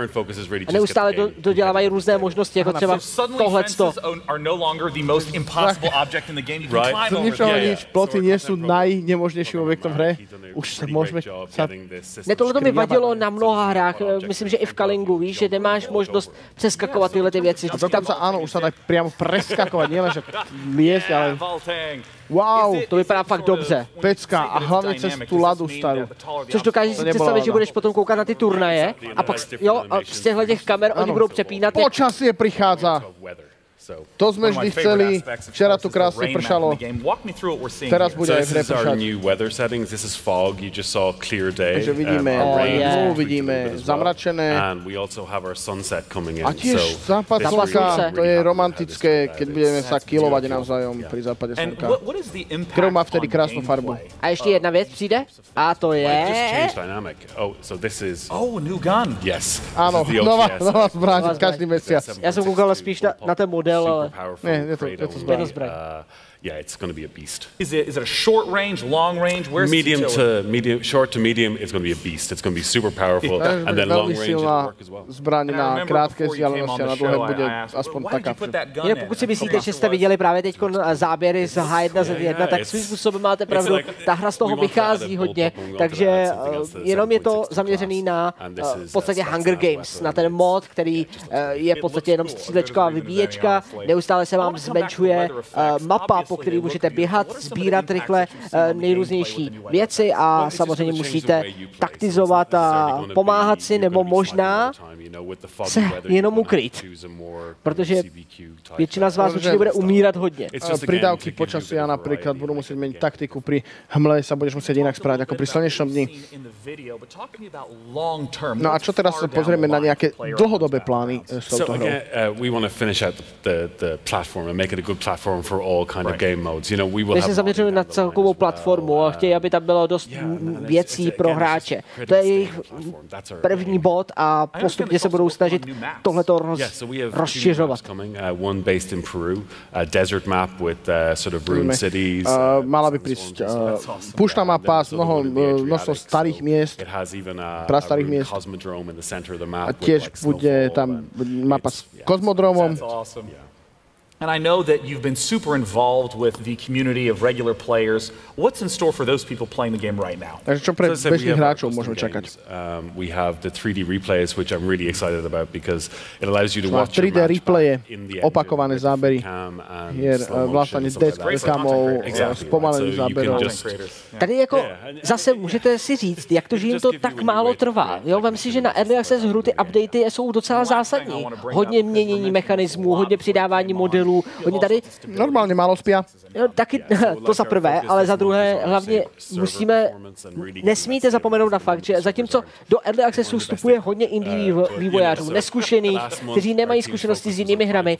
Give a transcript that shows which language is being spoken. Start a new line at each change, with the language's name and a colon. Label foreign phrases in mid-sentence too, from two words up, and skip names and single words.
Czech: A neustále dodělávají různé možnosti, jako třeba tohleto.
Slovak: Z ničeho nič, ploty nie sú najnemožnejším objektom v hre. Už se môžeme...
Czech: Tohle mi vadilo na mnoha hrách. Myslím, že i v Kalingu, víš, že nemáš možnost přeskakovat tyhle ty věci.
Slovak: A dokonce áno, už sa dá priamo preskakovat, nielen, že liesť, ale...
Czech: Wow, to vypadá fakt dobře. Pecka a hlavně cez tu ladu starou. Což dokážeš si představit, že budeš potom koukat na ty turnaje a pak z těchto kamer oni budou přepínat.
Slovak: Počasie prichádza. To sme vždy chceli. Včera tu krásne pršalo. Teraz bude aj v hre pršať. Takže vidíme tmu, vidíme zamračené. A tiež západ slnka, to je romantické, keď budeme sa kilovať navzájom pri západe slnka. Ktorou má vtedy krásnu farbu.
Czech: A ještě jedna věc přijde? A to je...
Slovak: Áno, nová zbraň, každý mesiac.
Czech: Já jsem koukal spíš na ten model. Je to zbraň.
English: Yeah, it's going to be a beast. Is it a short range, long range? Where's short to medium? It's going to be a beast. It's going to be super powerful, and then long range it'll work as well.
Czech: Zbraň na krátké vzdálenosti a na dlouhé bude aspoň taká. Jinak pokud si myslíte, že jste viděli právě teď záběry z H1Z1, tak svým způsobem máte pravdu. Ta hra z toho vychází hodně, takže jenom je to zaměřený na v podstatě Hunger Games, na ten mod, který je v podstatě jenom střílečková vybíječka. Neustále se vám zmenšuje mapa, po který můžete běhat, sbírat rychle nejrůznější věci a samozřejmě musíte taktizovat a pomáhat si, nebo možná se jenom ukrýt, protože většina z vás určitě bude umírat hodně.
Slovak: Pridávky počasí, ja napríklad budú musieť meniť taktiku, pri hmle sa budeš musieť inak správať ako pri slnečnom dni. No a čo teraz sa pozrieme na nejaké dlhodobé plány s touto hrou?
English: We want to finish out the platform and make it a good platform for all kind of game modes. You know, we will have...
Czech: My se zaměřujeme na celkovou platformu a chtějí, aby tam bylo dost věcí pro hráče. To je jejich první bod a postupně se budou snažit tohleto rozšiřovat.
English: One based in Peru, a desert map with sort of ruined cities.
Slovak: Mala by prísť púštna mapa s množstvo starých miest, prastarých miest. A tiež bude tam mapa s kozmodromom.
English: And I know that you've been super involved with the community of regular players. What's in store for those people playing the game right now?
Slovak: Takže čo pre bežných hráčov môžeme čakať?
English: We have the 3D replays, which I'm really excited about because it allows you to watch
Slovak: 3D replaye, opakované zábery hier, vlastne deadcamov, spomalených záberov.
Czech: Tady jako zase můžete si říct, jak to, že jim to tak málo trvá. Jo, vem si, že na Early Access hru ty updaty jsou docela zásadní. Hodně měnění mechanismů, hodně přidávání modelů, mobilů. Oni tady
Slovak: normálně málo spia.
Czech: Taky to za prvé, ale za druhé hlavně nesmíte zapomenout na fakt, že zatímco do Early Accessu vstupuje hodně indie vývojářů, neskušených, kteří nemají zkušenosti s jinými hrami.